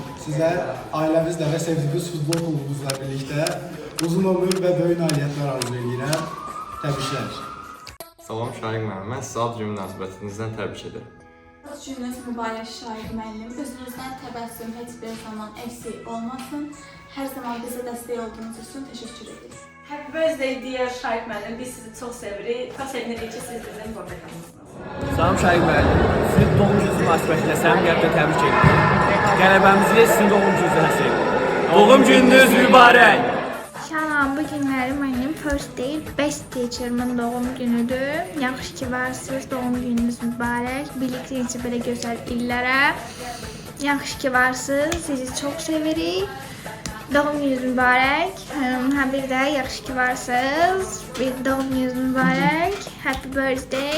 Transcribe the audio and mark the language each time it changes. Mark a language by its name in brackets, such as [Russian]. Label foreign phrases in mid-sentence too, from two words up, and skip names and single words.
[Azerbaijani] Sizə ailəmizlə və sevdiyiniz futbol klubumuzla birlikdə uzun ömür və böyük nailiyyətlər arzu edirəm. Təbriklər. Salam Şaiq müəllim, mən sizə ad günü münasibətinizdən təbrik edirəm. Ad gününüz mübarək Şaiq müəllim. Özünüzdən təbəssüm heç bir zaman eksik olmasın. Hər zaman bizə dəstək olduğunuz üçün təşəkkür edirik. [English] Happy birthday dear [Azerbaijani] Şaiq müəllim. Biz sizi çox sevirik. Çox sevinirik ki, siz bizim bordekamızsınız. Salam Şaiq müəllim. Sizin doğum gününüz münasibətilə səmimi qəlbdən təbrik edirəm. Qələbəmizi sizin doğum gününüzə həsr edirəm. Doğum gününüz mübarək. Salam, bu günləri mənim [English] first day best teacher-ımın [Azerbaijani] doğum günüdür. Yaxşı ki varsınız, doğum gününüz mübarək. Birlikdə necə belə gözəl illərə. Yaxşı ki varsınız, sizi çox sevirik. Doğum gününüz mübarək. Həm bir də yaxşı ki varsınız. Doğum gününüz mübarək. [English] Happy birthday.